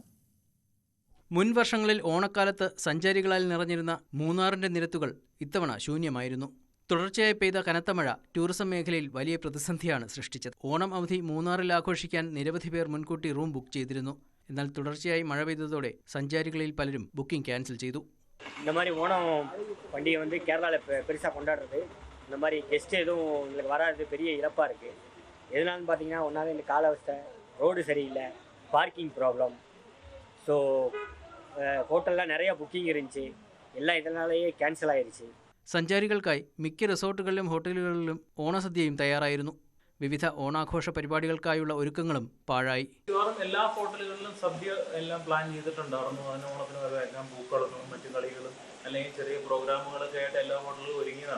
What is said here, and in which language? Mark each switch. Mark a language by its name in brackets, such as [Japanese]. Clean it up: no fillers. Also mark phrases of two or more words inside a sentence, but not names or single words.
[Malayalam] മുൻ വർഷങ്ങളിൽ ഓണക്കാലത്ത് സഞ്ചാരികളാൽ നിറഞ്ഞിരുന്ന മൂന്നാറിന്റെ നിരത്തുകൾ ഇത്തവണ ശൂന്യമായിരുന്നു. തുടർച്ചയായി പെയ്ത കനത്ത മഴ ടൂറിസം മേഖലയിൽ വലിയ പ്രതിസന്ധിയാണ് സൃഷ്ടിച്ചത്. ഓണം അവധി മൂന്നാറിൽ ആഘോഷിക്കാൻ നിരവധി പേർ മുൻകൂട്ടി റൂം ബുക്ക് ചെയ്തിരുന്നു. എന്നാൽ തുടർച്ചയായി മഴ പെയ്തതോടെ സഞ്ചാരികളിൽ പലരും ബുക്കിംഗ് ക്യാൻസൽ ചെയ്തു. [Tamil] இந்த மாதிரி ஓணம் பண்டிகை வந்து கேரளாவில் பெருசாக கொண்டாடுறது, இந்த மாதிரி கெஸ்ட் எதுவும் உங்களுக்கு வராது பெரிய இழப்பாக இருக்குது. எதனாலும் பார்த்தீங்கன்னா ஒன்றாவது இந்த காலாவஸ்தை, ரோடு சரியில்லை, பார்க்கிங் ப்ராப்ளம். ஸோ ஹோட்டலில் நிறையா புக்கிங் இருந்துச்சு, எல்லாம் இதனாலேயே கேன்சல் ஆயிடுச்சு. [Malayalam] സഞ്ചാരികൾക്കായി മിക്ക റിസോർട്ടുകളിലും ഹോട്ടലുകളിലും ഓണസദ്യയും തയ്യാറായിരുന്നു. വിവിധ ഓണാഘോഷ പരിപാടികൾക്കായുള്ള ഒരുക്കങ്ങളും പാഴായി. എല്ലാ ഹോട്ടലുകളിലും സദ്യ എല്ലാം പ്ലാൻ ചെയ്തിട്ടുണ്ടായിരുന്നു. അതിന് ഓണത്തിന് വരവേൽക്കാൻ പൂക്കളും മറ്റു കളികളും അല്ലെങ്കിൽ ചെറിയ പ്രോഗ്രാമുകളൊക്കെ ആയിട്ട് എല്ലാ ഹോട്ടലുകളും ഒരുങ്ങിയതാണ്.